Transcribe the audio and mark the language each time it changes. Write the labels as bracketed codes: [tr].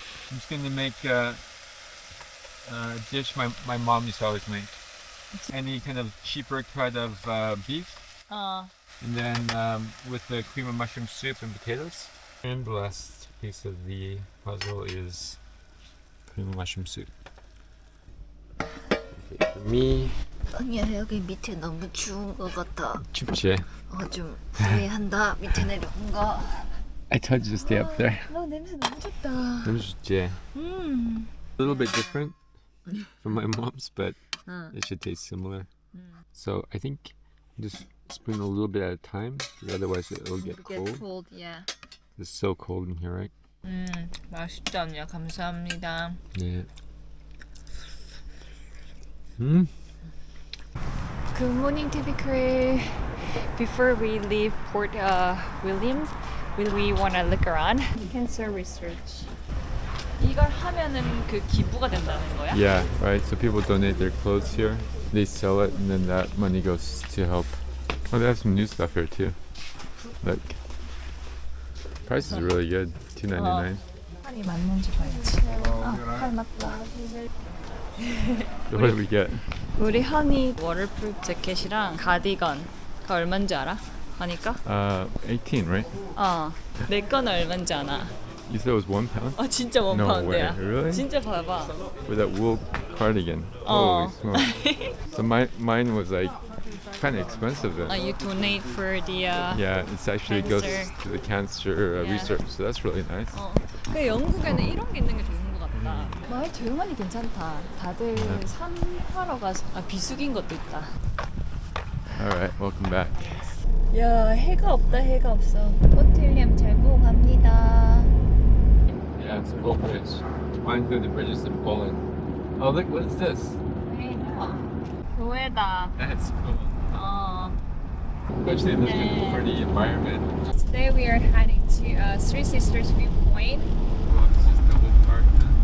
[en] I'm just gonna make a dish my mom used to always make. Any kind of cheaper cut of beef, and then with the cream of mushroom soup and potatoes. And the last piece of the puzzle is cream of mushroom soup. Okay, for me. [ko] 아니야, 여기 밑에 너무 추운 것 같아. 춥지? 좀 후회한다. 밑에 내려온 거. [en] I told you to stay up there. [ko] 너 냄새 너무 좋다. 너무 좋지? [en] A little bit different from my mom's, but it should taste similar. So I think just spoon a little bit at a time, because otherwise it'll get cold. Yeah. It's so cold in here, right? [ko] 맛있다, 언니야. 감사합니다. [en] Yeah. Good morning, TV crew. Before we leave Port Williams, will we want to look around? Cancer research. [ko] 이걸 하면은 그 기부가 된다는 거야? [en] Yeah, right. So people donate their clothes here. They sell it, and then that money goes to help. Oh, they have some new stuff here too. Look, price is really good. $2.99. [ko] 팔이 맞는지 봐야지. 팔 맞다. [en] What did we get? [ko] 우리 허니 워터프루프 재킷이랑 가디건 그 얼마인지 알아? 하니까? [en] 18, right? [ko] 내 거는 얼마인지 아나? [en] You said it was £1? [ko] 진짜 [en] No way, £1. really? [ko] 진짜 봐봐. [en] With that wool cardigan. Oh. Holy smokes. So mine was like kind of expensive then. You donate for the Yeah, it's actually goes cancer. to the cancer Yeah. research, so that's really nice. [ko] 그 영국에는 이런 게 있는 게 좋은 것 같다. 마을 조용하니 괜찮다. 다들 산 하러 가서 비수기인 것도 있다. [en] Alright, welcome back. [ko] 야 해가 없다 해가 없어. 호텔리엄 잘 보고 갑니다. [en] Yeah, it's a cool bridge. Reminds me of the bridges in Poland. Oh, look, what is this? [ko] 교회다. [en] That's cool. 어. Especially looking for the environment. Today we are heading to Three Sisters viewpoint. Oh, it's just double parked.